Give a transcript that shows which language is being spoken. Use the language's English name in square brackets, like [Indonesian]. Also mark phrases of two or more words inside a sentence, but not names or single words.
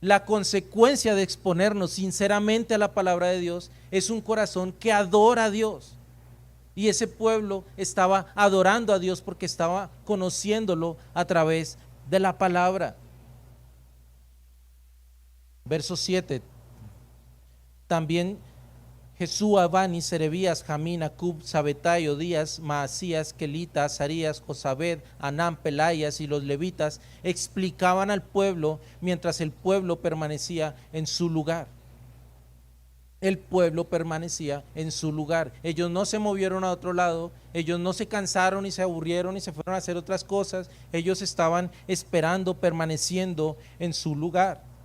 [Spanish] La consecuencia de exponernos sinceramente a la palabra de Dios es un corazón que adora a Dios. Y ese pueblo estaba adorando a Dios porque estaba conociéndolo a través de la palabra. Verso 7. También Jesúa, Bani, Serebías, Jamín, Acub, Sabetai, Odías, Maasías, Kelita, Azarías, Josabed, Anán, Pelayas y los levitas explicaban al pueblo mientras el pueblo permanecía en su lugar. El pueblo permanecía en su lugar. Ellos no se movieron a otro lado, ellos no se cansaron y se aburrieron y se fueron a hacer otras cosas. Ellos estaban esperando, permaneciendo en su lugar.